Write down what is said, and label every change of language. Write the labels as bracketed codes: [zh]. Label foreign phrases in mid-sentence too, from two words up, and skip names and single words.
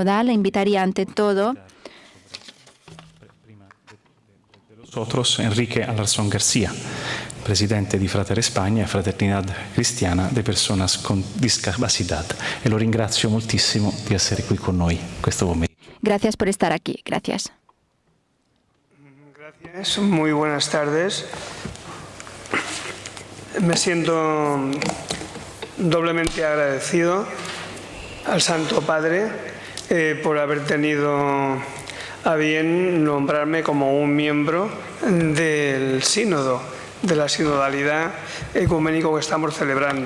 [es] Le invitaría ante todo nosotros Enrique Alarcón García, [it] presidente di Fratelli Spagna, Fraternidad Cristiana de Personas con Discapacidad. E lo ringrazio moltissimo di essere qui con noi questo pomeriggio. [es] Gracias por estar aquí. Gracias. Gracias. Muy buenas tardes. Me siento doblemente agradecido al Santo Padre por haber tenido a bien nombrarme como un miembro del sínodo, de la sinodalidad ecuménico que estamos celebrando.